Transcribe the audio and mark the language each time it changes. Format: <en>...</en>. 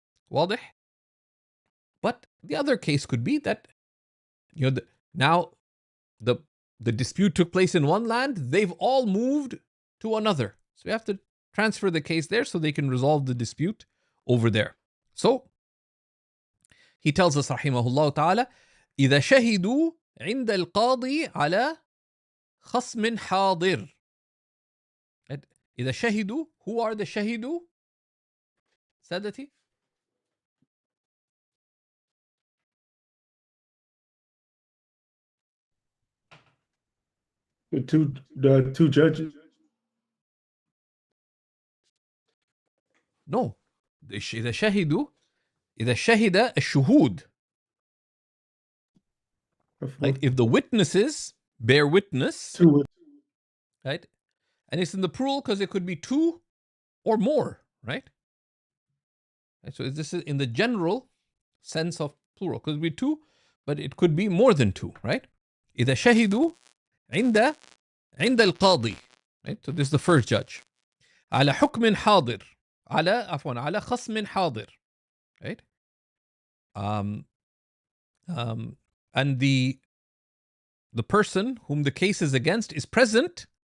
<ar>واضح?</ar> <en>But the other case could be that now the dispute took place in one land, they've all moved to another. So we have to transfer the case there so they can resolve the dispute over there. So he tells us, rahimahullah ta'ala,</en> <ar>إذا شهدوا عند القاضي على خصم حاضر. إذا شهدوا,</ar> <en>who are the shahidu?</en> <ar>Sadati?</ar> <en>The two judges. No.</en> <ar>إذا شهدوا, إذا شهد الشهود.</ar> <en>Right? If the witnesses bear witness, right? And it's in the plural because it could be two or more, right? So this is in the general sense of plural. It could be two, but it could be more than two, right?</en> <ar>إذا شهدوا عند القاضي, right?</ar> <en>So this is the first judge.</en> <ar>على حكم حاضر. على خصم حاضر, right?</ar> <en>And the person whom the case is against is present.</en>